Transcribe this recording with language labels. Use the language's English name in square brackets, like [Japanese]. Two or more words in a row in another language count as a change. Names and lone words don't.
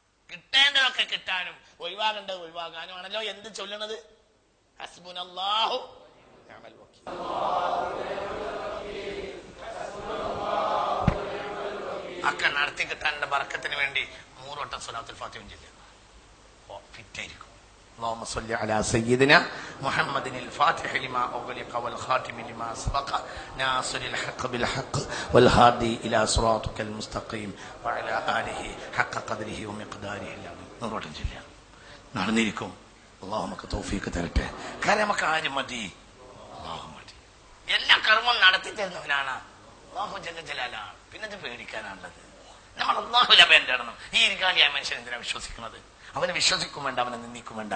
[Malayalam] കിട്ടേണ്ടതൊക്കെ കിട്ടാനും ഒഴിവാകേണ്ടത് ഒഴിവാകാനും ആണല്ലോ എന്ത് ചൊല്ലണത്? [Arabic] حسبنا الله ونعم الوكيل. [Malayalam] ഒക്കെ നടത്തി കിട്ടാനുള്ള ബർക്കത്തിന് വേണ്ടി 3 വട്ടം സ്വലാത്തുൽ ഫാത്തിഹ ചൊല്ലുക. ഫിറ്റായിരിക്കും. [Arabic] اللهم صل على سيدنا محمد الفاتح لما أغلق والخاتم لما سبق ناصر الحق بالحق والهادي إلى صراطك المستقيم وعلى آله حق قدره ومقداره العظيم. نروح جلّا [Malayalam] നടന്നിരിക്കും. അല്ലാഹു നമുക്ക് തൗഫീഖ് തരട്ടെ. കാരണം നമുക്ക് ആരും മതി, അല്ലാഹു മതി. എല്ലാ കർമ്മം നടത്തി തരുന്നവനാണ് [Arabic] الله جل جلاله. [Malayalam] പിന്നെ ഇത് പേടിക്കാനാണുള്ളത്. നമ്മൾ അല്ലാഹുവിനെ പേടിക്കണം. ഈ ഇരിക്കാലിയായ മനുഷ്യൻ എന്തിനാ വിശ്വസിക്കുന്നത്? അവനെ വിശ്വസിക്കും വേണ്ട, അവനെ നിന്ദിക്കും വേണ്ട.